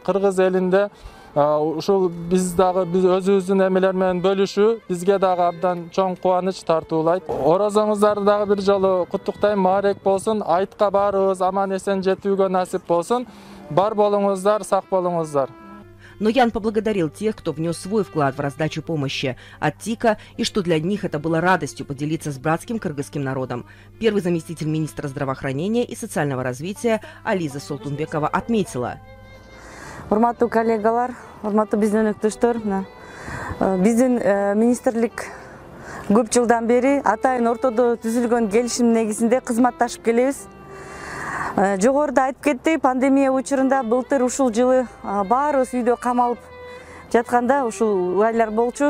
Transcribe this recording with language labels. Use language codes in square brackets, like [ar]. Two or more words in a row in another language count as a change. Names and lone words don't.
[ky] Кыргыз элинде ушул биз өзүбүздүн эмелер менен бөлүшүү бизге дагы абдан чоң кубаныч тартуулайт. Орозоңуздарды дагы бир жолу куттуктайм, маарек болсун, айтка баарыбыз аман эсен жетүүгө насип болсун. Бар болуңуздар, сак болуңуздар. [ru] Ноян поблагодарил тех, кто внес свой вклад в раздачу помощи от ТИКа, и что для них это было радостью поделиться с братским кыргызским народом. Первый заместитель министра здравоохранения и социального развития Ализа Солтунбекова отметила: [ky] Урматтуу коллегалар, урматтуу биздин өнөктөштөр, биздин министрлик көп жылдан бери атайын ортодо түзүлгөн келишим негизинде кызматташып келебиз. Жогоруда айтып кетти, пандемия учурунда былтыр ушул жылы баарыбыз үйдө камалып жатканда ушул айлар болчу.